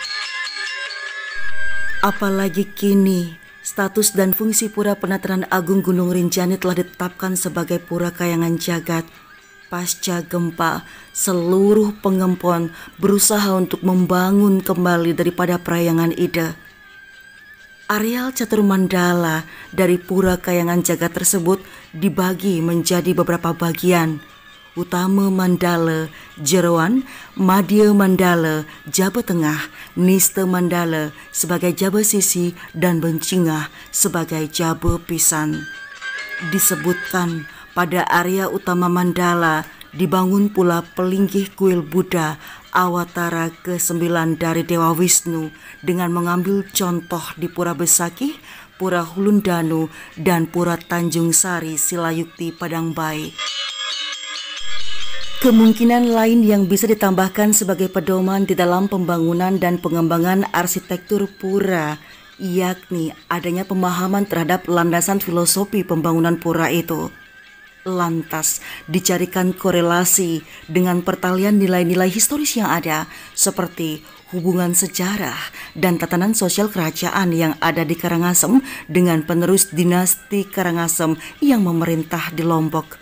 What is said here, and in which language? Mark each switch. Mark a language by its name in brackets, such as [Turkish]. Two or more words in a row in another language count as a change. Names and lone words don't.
[Indonesian] Apalagi kini status dan fungsi Pura Penataran Agung Gunung Rinjani telah ditetapkan sebagai Pura Kayangan Jagat. Pasca gempa, seluruh pengempon berusaha untuk membangun kembali daripada Parayangan Ida. Areal Catur Mandala dari Pura Kayangan Jagat tersebut dibagi menjadi beberapa bagian. Utama Mandala, Jeroan, Madya Mandala, Jaba Tengah, Nista Mandala sebagai Jaba Sisi, dan Bencingah sebagai Jaba Pisan. Disebutkan pada area utama Mandala dibangun pula pelinggih kuil Buddha Awatara ke-9 dari Dewa Wisnu dengan mengambil contoh di Pura Besakih, Pura Hulundanu, dan Pura Tanjung Sari Silayukti Padangbai. Kemungkinan lain yang bisa ditambahkan sebagai pedoman di dalam pembangunan dan pengembangan arsitektur pura yakni adanya pemahaman terhadap landasan filosofi pembangunan pura itu. Lantas dicarikan korelasi dengan pertalian nilai-nilai historis yang ada seperti hubungan sejarah dan tatanan sosial kerajaan yang ada di Karangasem dengan penerus dinasti Karangasem yang memerintah di Lombok.